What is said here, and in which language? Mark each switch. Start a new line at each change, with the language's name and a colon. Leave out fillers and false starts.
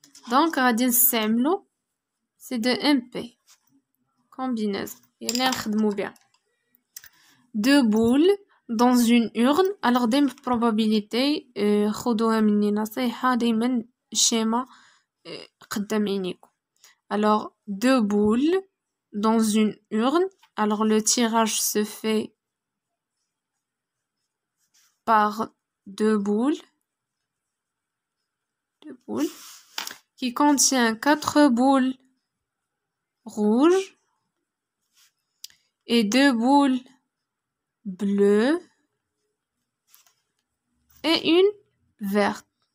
Arabic: donc غادي نستعملو سي دو MP combinaison يعني نخدمو بها.
French: deux boules dans une urne.
Arabic: alors دايما في probabilité خذوها مني نصيحة دايما الشيما قدام عينيكم.
French: alors deux boules dans une urne. alors le tirage se fait par deux boules qui contient 4 boules rouges et 2 boules bleues et une verte.